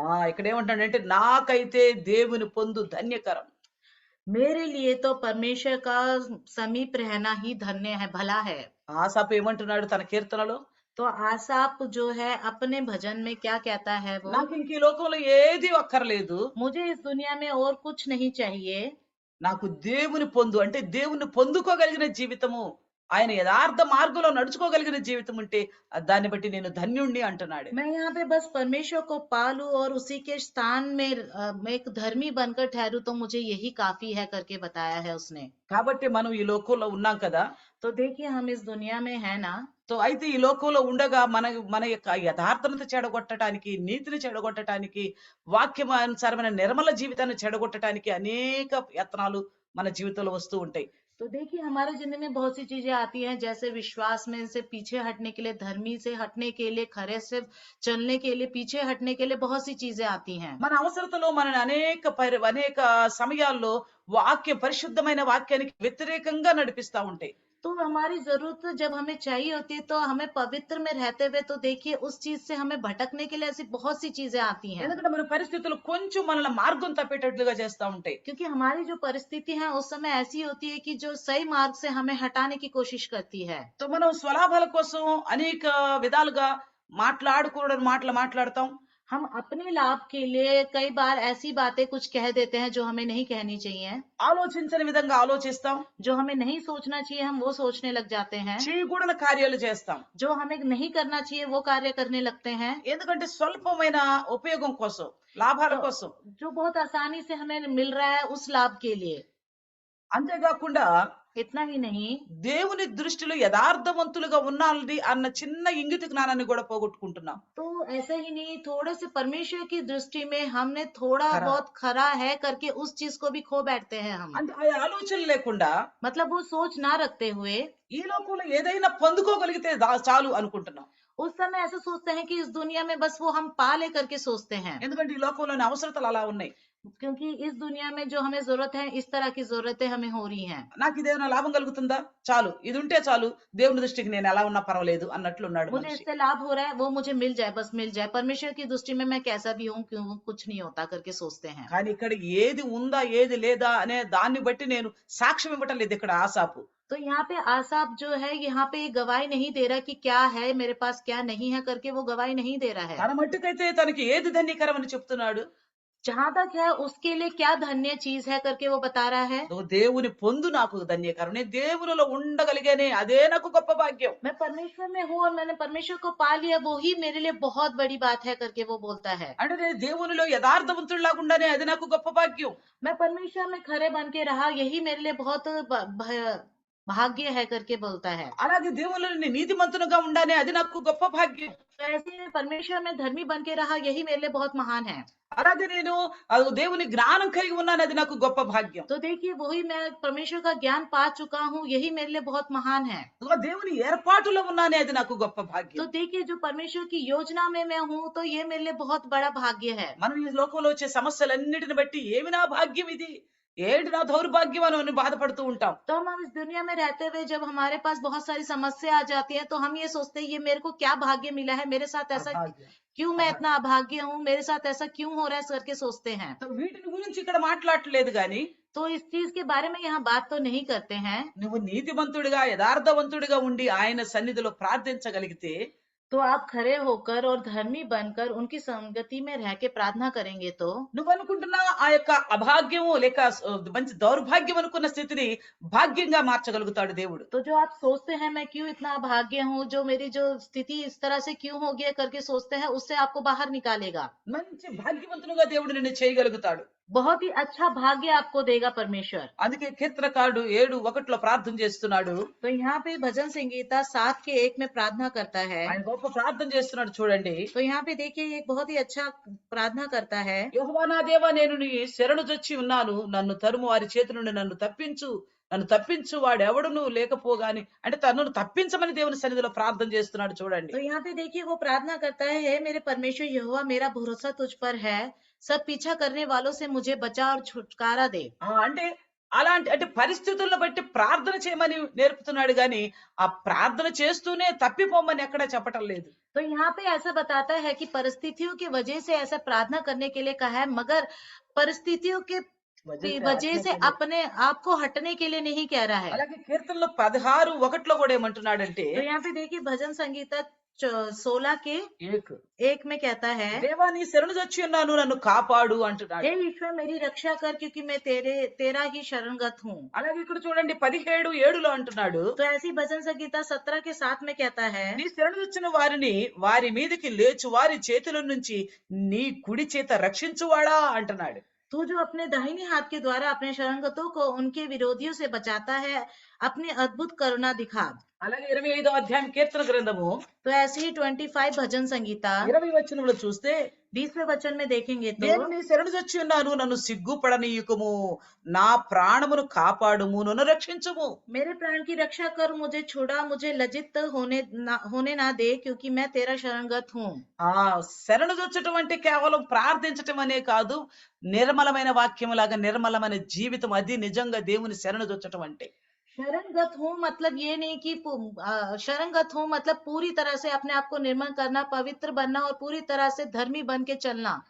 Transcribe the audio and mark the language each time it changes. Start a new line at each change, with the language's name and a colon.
Telugu: ఇక్కడ ఏమంటాడంటే నాకైతే దేవుని పొందు ధన్యకరం
Hindi: मेरे लिए तो परमेश्वर का समीप रहना ही धन्य है, भला है। ఆసాపు ఏమంటున్నాడు తన కీర్తనలో तो आसाप जो है अपने भजन में क्या कहता है वो, నాకు ఇంక ఈ లోకంలో ఏది అక్కర్లేదు मुझे इस दुनिया में और कुछ नहीं चाहिए, నాకు దేవుని పొందు అంటే దేవుని పొందుకోగలిగిన జీవితము ఆయన యథార్థ మార్గంలో నడుచుకోగలిగిన జీవితం ఉంటే దాన్ని బట్టి నేను ధన్యుణ్ణి అంటున్నాడు मैं यहाँ पे बस परमेश्वर को पालू और उसी के स्थान में मैं एक धर्मी बनकर ठहरू, तो मुझे यही काफी है करके बताया है उसने। కాబట్టి మనం ఈ లోకంలో ఉన్నాం కదా तो देखिए हम इस दुनिया में है ना, तो
Telugu: సో అయితే ఈ లోకంలో ఉండగా మన యొక్క యథార్థతను చెడగొట్టడానికి, నీతిని చెడగొట్టడానికి, వాక్యమానుసారమైన నిర్మల జీవితాన్ని చెడగొట్టడానికి అనేక యత్నాలు మన జీవితంలో వస్తూ ఉంటాయి.
Hindi: तो देखिए हमारे जिंदगी में बहुत सी चीजें आती हैं, जैसे विश्वास में से पीछे हटने के लिए, धर्मी से हटने के लिए, खरे से चलने के लिए, पीछे हटने के लिए बहुत सी चीजें आती हैं।
Telugu: మన అవసరతలో మనని అనేక సమయాల్లో పరిశుద్ధమైన వాక్యానికి వ్యతిరేకంగా నడిపిస్తా ఉంటాయి.
Hindi: तो हमारी जरूरत जब हमें चाहिए होती है तो हमें पवित्र में रहते हुए तो देखिए उस चीज से हमें भटकने के लिए ऐसी बहुत सी चीजें आती हैं,
Telugu: ఎందుకంటే మన పరిస్థితులు కొంచెం మనల్ని మార్గం తప్పేటట్లుగా చేస్తా ఉంటాయి.
Hindi: क्योंकि हमारी जो परिस्थिति है उस समय ऐसी होती है कि जो सही मार्ग से हमें हटाने की कोशिश करती है।
Telugu: సో మనం స్వలాభాల కోసం అనేక విధాలుగా మాట్లాడకూడని మాటలు మాట్లాడతాం.
Hindi: हम अपने लाभ के लिए कई बार ऐसी बातें कुछ कह देते हैं जो हमें नहीं कहनी चाहिए,
Telugu: ఆలోచించని విధంగా ఆలోచిస్తాం.
Hindi: जो हमें नहीं सोचना चाहिए हम वो सोचने लग जाते हैं,
Telugu: చేయకూడని కార్యాలు చేస్తాం.
Hindi: जो हमें नहीं करना चाहिए वो कार्य करने लगते हैं,
Telugu: ఎందుకంటే స్వల్పమైన ఉపయోగం కోసం, లాభాల
Hindi: तो
Telugu: కోసం.
Hindi: जो बहुत आसानी से हमें मिल रहा है उस लाभ के लिए।
Telugu: అంతేకాకుండా
Hindi: इतना ही नहीं,
Telugu: దేవుని దృష్టిలో యథార్థవంతులుగా ఉన్నాలని అన్న చిన్న ఇంగిత జ్ఞానాన్ని కూడా పోగొట్టుకుంటున్నాం.
Hindi: तो ऐसा ही नहीं, थोड़े से परमेश्वर की दृष्टि में हमने थोड़ा खरा। बहुत खरा है करके उस चीज को भी खो बैठते हैं हम,
Telugu: అంటే ఆ ఆలోచన లేకుండా
Hindi: मतलब वो सोच ना रखते हुए
Telugu: ఈ లోకంలో ఏదైనా పొందుకోగలిగితే చాలు అనుకుంటున్నాం.
Hindi: उस समय ऐसा सोचते हैं कि इस दुनिया में बस वो हम पा ले करके सोचते हैं,
Telugu: ఎందుకంటే ఈ లోకంలోని అవసరతలు అలా ఉన్నాయి.
Hindi: क्योंकि इस दुनिया में जो हमें जरूरत है इस तरह की जरूरतें हमें हो रही हैं।
Telugu: నాకు ఇదేమైనా లాభం కలుగుతుందా, చాలు ఇది ఉంటే చాలు, దేవుని దృష్టికి నేను ఎలా ఉన్నా పర్వాలేదు అన్నట్లు ఉన్నాడు
Hindi: मुझे
Telugu: మనిషి.
Hindi: इससे लाभ हो रहा है, वो मुझे मिल जाए, बस मिल जाए, परमेश्वर की दृष्टि में मैं कैसा भी हूँ क्यों कुछ नहीं होता करके सोचते हैं।
Telugu: కానీ ఇక్కడ ఏది ఉందా ఏది లేదా అనే దాన్ని బట్టి నేను సాక్ష్యం ఇవ్వటం లేదు ఇక్కడ ఆసాపు.
Hindi: तो यहाँ पे आसाप जो है यहाँ पे गवाही नहीं दे रहा कि क्या है मेरे पास क्या नहीं है करके, वो गवाही नहीं दे रहा है।
Telugu: తన మట్టుకైతే తనకి ఏది ధన్యకరం అని చెప్తున్నాడు.
Hindi: जहां तक है उसके लिए क्या धन्य चीज है करके वो बता रहा है।
Telugu: నువ్వు దేవుని పొందు నాకు ధన్యకరం, నేను దేవునిలో ఉండగలిగానే అదే నాకు గొప్ప భాగ్యం.
Hindi: मैं परमेश्वर में हूँ और मैंने परमेश्वर को पा लिया, वो ही मेरे लिए बहुत बड़ी बात है करके वो बोलता है।
Telugu: అంటే నేను దేవునిలో యథార్థవంతుడిలాగా ఉండానే అది నాకు గొప్ప భాగ్యం.
Hindi: मैं परमेश्वर में खरे बन के रहा, यही मेरे लिए बहुत भाग्य है करके बोलता है।
Telugu: అలాగే దేవునిలో నేను నీతిమంతునిగా ఉండానే అది నాకు గొప్ప భాగ్యం.
Hindi: तो ऐसे परमेश्वर में धर्मी बन के रहा, यही मेरे लिए बहुत महान है।
Telugu: అలాగే నేను దేవుని జ్ఞానం కలిగి ఉన్నాను అది నాకు గొప్ప భాగ్యం.
Hindi: तो देखिए वही मैं परमेश्वर का ज्ञान पा चुका हूँ, यही मेरे लिए बहुत महान है।
Telugu: దేవుని ఏర్పాటులో ఉన్నానే అది నాకు గొప్ప
Hindi: तो
Telugu: భాగ్యం.
Hindi: देखिए जो परमेश्वर की योजना में मैं हूँ तो ये मेरे लिए बहुत बड़ा भाग्य है।
Telugu: మనం ఈ లోకంలో వచ్చే సమస్యలన్నిటిని బట్టి ఏమి నా భాగ్యం ఇది, ఏంటి నా దౌర్భాగ్యం అని బాధపడుతూ ఉంటాం.
Hindi: तो हम इस दुनिया में रहते हुए जब हमारे पास बहुत सारी समस्या आ जाती है तो हम ये सोचते हैं ये मेरे को क्या भाग्य मिला है, मेरे साथ ऐसा क्यों, मैं इतना अभाग्य हूँ, मेरे साथ ऐसा क्यों हो रहा है करके सोचते हैं।
Telugu: సో వీటిని గురించి ఇక్కడ మాట్లాడట్లేదు గాని
Hindi: तो इस चीज के बारे में यहाँ बात तो नहीं करते हैं।
Telugu: నువ్వు నీతిమంతుడిగా యథార్థవంతుడిగా ఉండి ఆయన సన్నిధిలో ప్రార్థించగలిగితే
Hindi: तो आप खड़े होकर और धर्मी बनकर उनकी संगति में रह के प्रार्थना करेंगे तो
Telugu: నువ్వు అనుకుంటున్న ఆ యొక్క అభాగ్యము లేక మంచి దౌర్భాగ్యం అనుకున్న స్థితిని భాగ్యంగా మార్చగలుగుతాడు దేవుడు.
Hindi: तो जो आप सोचते हैं मैं क्यों इतना अभाग्य हूँ, जो मेरी जो स्थिति इस तरह से क्यों हो गया करके सोचते हैं, उससे आपको बाहर निकालेगा।
Telugu: మంచి భాగ్యవంతునిగా దేవుడు నిన్ను చేయగలుగుతాడు.
Hindi: बहुत ही अच्छा भाग्य आपको देगा परमेश्वर।
Telugu: అందుకే కీర్తనకారుడు 7:1 ప్రార్థన చేస్తున్నాడు.
Hindi: तो यहाँ पे भजन संगीता 7:1 में प्रार्थना करता है।
Telugu: ఆయన గొప్ప ప్రార్థన చేస్తున్నాడు చూడండి.
Hindi: तो यहाँ पे देखिए एक बहुत ही अच्छा प्रार्थना करता है।
Telugu: యెహోవా నా దేవా నేను నీ శరణు జొచ్చి ఉన్నాను, నన్ను తరుము వారి చేతి నుండి నన్ను తప్పించు వాడెవడును లేకపోగాని, అంటే తనను తప్పించమని దేవుని సన్నిధిలో ప్రార్థన చేస్తున్నాడు చూడండి.
Hindi: तो यहाँ पे देखिए वो प्रार्थना करता है, हे मेरे परमेश्वर यहोवा मेरा भरोसा तुझ पर है, सब पीछा करने वालों से मुझे बचा और छुटकारा दे।
Telugu: అంటే అంటే పరిస్థితులను బట్టి ప్రార్థన చేయమని నేర్పుతున్నాడు గాని ఆ ప్రార్థన చేస్తూనే తప్పిపోమని ఎక్కడా చెప్పటం లేదు.
Hindi: तो यहाँ पे ऐसा बताता है कि परिस्थितियों की वजह से ऐसा प्रार्थना करने के लिए कहा है, मगर परिस्थितियों के वजह से अपने आप को हटने के लिए नहीं कह रहा है।
Telugu: అలాగే కీర్తనలో 16:1 కూడా ఏమంటున్నాడంటే,
Hindi: तो यहाँ पे देखिए भजन संगीता 16:1 में कहता है,
Telugu: దేవా నీ శరణు జొచ్చి ఉన్నాను నన్ను కాపాడు అంటున్నాడు.
Hindi: हे ईश्वर मेरी रक्षा कर क्योंकि मैं तेरा ही शरणगत हूँ।
Telugu: అలాగే ఇక్కడ చూడండి 17:7 అంటున్నాడు,
Hindi: तो ऐसी भजन संगीता 17:7 में कहता है,
Telugu: నీ శరణు వచ్చిన వారిని వారి మీదకి లేచు వారి చేతుల నుంచి నీ కుడి చేత రక్షించువాడా అంటున్నాడు.
Hindi: तू जो अपने दाहिने हाथ के द्वारा अपने शरणगतों को उनके विरोधियों से बचाता है, अपनी अद्भुत करुणा दिखा।
Telugu: అలాగే 25వ అధ్యాయం కీర్తన గ్రంథము
Hindi: तो ऐसे ही 25 भजन संगीता
Telugu: 20 వచనంలో చూస్తే
Hindi: 20वें वचन में देखेंगे तो
Telugu: నేను నీ శరణుజొచ్చి ఉన్నాను, నన్ను సిగ్గుపడనీయకుము, నా ప్రాణమును కాపాడుము, నన్ను రక్షించుము.
Hindi: मेरे प्राण की रक्षा कर, मुझे छुड़ा, मुझे लज्जित होने ना दे, क्योंकि मैं तेरा शरणगत हूँ।
Telugu: ఆ శరణుజొచ్చటం అంటే కేవలం ప్రార్థించటం అనే కాదు, నిర్మలమైన వాక్యములాగా నిర్మలమైన జీవితం, అది నిజంగా దేవుని శరణుజొచ్చటం అంటే.
Hindi: शरणगत हूँ मतलब ये नहीं कि शरणगत हूँ मतलब पूरी तरह से अपने आप को निर्मल करना, पवित्र बनना और पूरी तरह से धर्मी बन के चलना।